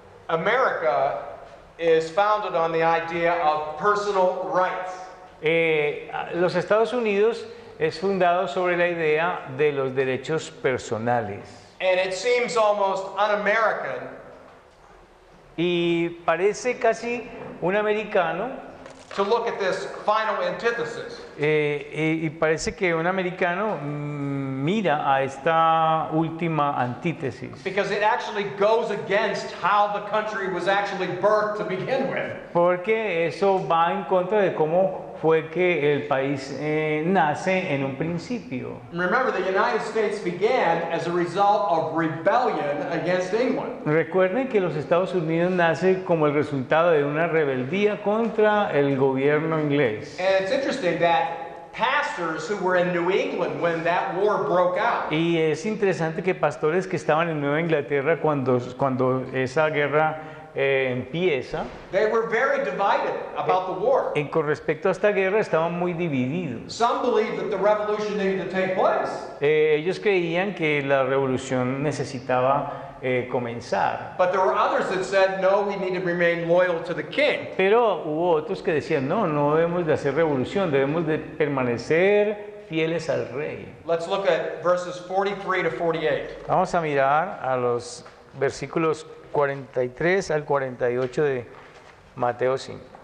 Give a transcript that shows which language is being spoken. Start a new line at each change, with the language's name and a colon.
English: America is founded on the idea of personal rights.
Spanish: los Estados Unidos es fundado sobre la idea de los derechos personales.
English: And it seems almost un-American
Spanish: Y parece casi un americano,
English: to look at this final antithesis.
Spanish: y parece que un americano mira a esta última antítesis.
English: Because it actually goes against how the country was actually birthed to begin with.
Spanish: Porque eso va en contra de cómo fue que el país nace en un principio.
English: Remember, the United States began as a result of rebellion against England.
Spanish: Recuerden que los Estados Unidos nace como el resultado de una rebeldía contra el gobierno inglés.
English: And it's interesting that pastors who were in New England when that war broke out,
Spanish: Y es interesante que pastores que estaban en Nueva Inglaterra cuando esa guerra empieza,
English: they were very divided about the war.
Spanish: con respecto a esta guerra estaban muy divididos.
English: Some believed that the revolution needed to take place.
Spanish: Ellos creían que la revolución necesitaba comenzar.
English: But there were others that said, no, we need to remain loyal to the king.
Spanish: Pero hubo otros que decían, no debemos de hacer revolución, debemos de permanecer fieles al rey.
English: Let's look at verses 43 to 48.
Spanish: Vamos a mirar a los versículos 43 al 48 de Mateo 5.